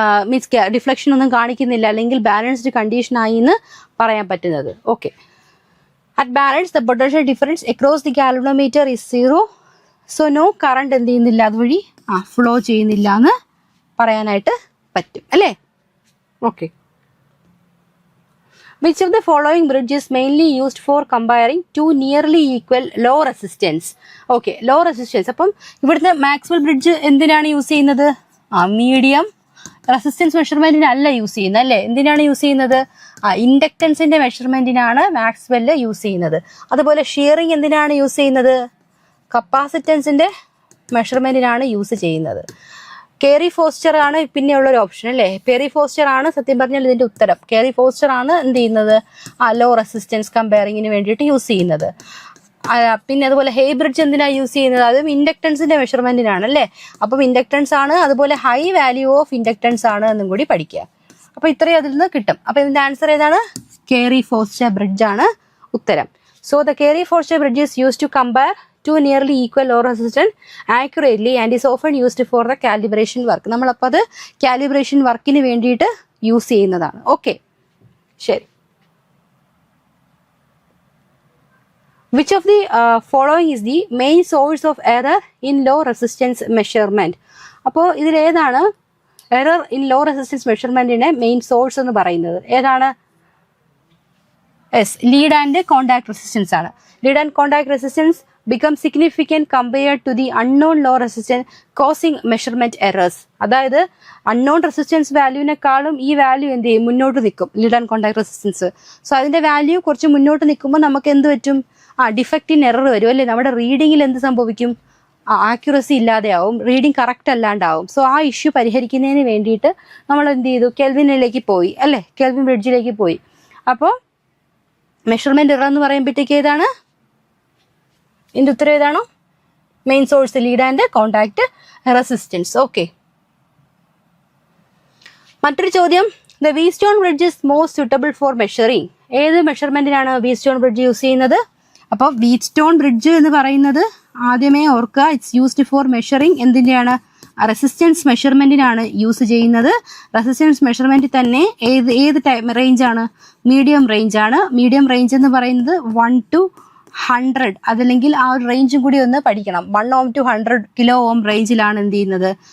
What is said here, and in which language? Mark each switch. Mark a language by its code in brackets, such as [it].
[ml] Means deflection ഒന്നും കാണിക്കുന്നില്ല, അല്ലെങ്കിൽ ബാലൻസ്ഡ് കണ്ടീഷൻ ആയി എന്ന് പറയാൻ പറ്റുന്നത്. [en] Okay, at balance the potential difference across the galvanometer is zero. [ml] So no current എന്ത് ചെയ്യുന്നില്ല, അതുവഴി ഫ്ലോ ചെയ്യുന്നില്ല എന്ന് പറയാനായിട്ട് പറ്റും അല്ലേ? [en] Okay, which of the following bridge is mainly used for comparing two nearly equal low resistance? [ml] Okay, law resistance. അപ്പം ഇവിടുത്തെ മാക്സ്വെൽ ബ്രിഡ്ജ് എന്തിനാണ് യൂസ് ചെയ്യുന്നത്? മീഡിയം റെസിസ്റ്റൻസ് മെഷർമെന്റിന് അല്ല യൂസ് ചെയ്യുന്നത് അല്ലേ? എന്തിനാണ് യൂസ് ചെയ്യുന്നത്? ഇൻഡക്റ്റൻസിന്റെ മെഷർമെന്റിനാണ് മാക്സ്വെല് യൂസ് ചെയ്യുന്നത്. അതുപോലെ ഷിയറിംഗ് എന്തിനാണ് യൂസ് ചെയ്യുന്നത്? കപ്പാസിറ്റൻസിന്റെ മെഷർമെന്റിനാണ് യൂസ് ചെയ്യുന്നത്. കേറി ഫോസ്റ്റർ ആണ് പിന്നെയുള്ള ഒരു ഓപ്ഷൻ അല്ലേ? കേറി ഫോസ്റ്റർ ആണ് സത്യം പറഞ്ഞാൽ ഇതിന്റെ ഉത്തരം. കേറി ഫോസ്റ്റർ ആണ് എന്ത് ചെയ്യുന്നത്? ലോ റെസിസ്റ്റൻസ് കമ്പയറിങ്ങിന് വേണ്ടിയിട്ട് യൂസ് ചെയ്യുന്നത്. പിന്നെ അതുപോലെ ഹേ ബ്രിഡ്ജ് എന്തിനാണ് യൂസ് ചെയ്യുന്നത്? അതും ഇൻഡക്റ്റൻസിന്റെ മെഷർമെന്റിനാണ് അല്ലേ? അപ്പം ഇൻഡക്റ്റൻസ് ആണ്, അതുപോലെ [en] high value of inductance [ml] ആണ് എന്നും കൂടി പഠിക്കുക. അപ്പൊ ഇത്രയും അതിൽ നിന്ന് കിട്ടും. അപ്പൊ ഇതിന്റെ ആൻസർ ഏതാണ്? കേറി ഫോസ്റ്റർ ബ്രിഡ്ജ് ആണ് ഉത്തരം. [en] So the Carey Foster bridge is use to compare two nearly equal low resistance accurately and is often used for the calibration work. [ml] നമ്മളപ്പോൾ അത് കാലിബ്രേഷൻ വർക്കിന് വേണ്ടിയിട്ട് യൂസ് ചെയ്യുന്നതാണ്. ഓക്കെ, ശരി. [en] Which of the following is the main source of error in low resistance measurement? [ml] അപ്പോൾ ഇതിലേതാണ് error in law resistance മെഷർമെന്റിന്റെ main source എന്ന് പറയുന്നത്? ഏതാണ്? Yes, lead and contact resistance ആണ്. [en] Lead and contact resistance become significant compared to the unknown low resistance causing measurement errors. [ml] അതായത് unknown resistance വാല്യൂവിനെക്കാളും ഈ value എന്ത് ചെയ്യും? മുന്നോട്ട് നിൽക്കും, lead and contact resistance. So അതിന്റെ വാല്യൂ കുറച്ച് മുന്നോട്ട് നിൽക്കുമ്പോൾ നമുക്ക് എന്ത് പറ്റും? [en] defect in error [ml] വരും അല്ലേ? നമ്മുടെ റീഡിങ്ങിൽ എന്ത് സംഭവിക്കും? Accuracy ഇല്ലാതെയാവും, reading correct അല്ലാണ്ടാവും. സോ ആ ഇഷ്യൂ പരിഹരിക്കുന്നതിന് വേണ്ടിയിട്ട് നമ്മൾ എന്ത് ചെയ്തു? കെൽവിനിലേക്ക് പോയി അല്ലേ? കെൽവിൻ ബ്രിഡ്ജിലേക്ക് പോയി. അപ്പോൾ മെഷർമെന്റ് എറർ എന്ന് പറയുമ്പോഴത്തേക്ക് ഏതാണ്? ഇതിന്റെ ഉത്തരം ഏതാണോ? [en] Main source lead and contact resistance. Okay, [ml] മറ്റൊരു ചോദ്യം, [en] The Wheatstone bridge is most suitable for measuring. [ml] ഏത് മെഷർമെന്റിനാണ് വീറ്റ്സ്റ്റോൺ ബ്രിഡ്ജ് യൂസ് ചെയ്യുന്നത്? അപ്പോൾ വീറ്റ്സ്റ്റോൺ ബ്രിഡ്ജ് എന്ന് പറയുന്നത് ആദ്യമേ ഓർക്കുക, [en] It's used for measuring. [ml] എന്തിൻ്റെയാണ്? Resistance മെഷർമെന്റിനാണ് use ചെയ്യുന്നത്. റെസിസ്റ്റൻസ് മെഷർമെന്റ് തന്നെ ഏത് റേഞ്ച് ആണ്? മീഡിയം റേഞ്ച് ആണ്. മീഡിയം റേഞ്ച് എന്ന് പറയുന്നത് 1 to 100, അതല്ലെങ്കിൽ ആ ഒരു റേഞ്ചും കൂടി ഒന്ന് പഠിക്കണം. 1 ohm to 100 kilo ohm റേഞ്ചിലാണ് എന്ത് ചെയ്യുന്നത്?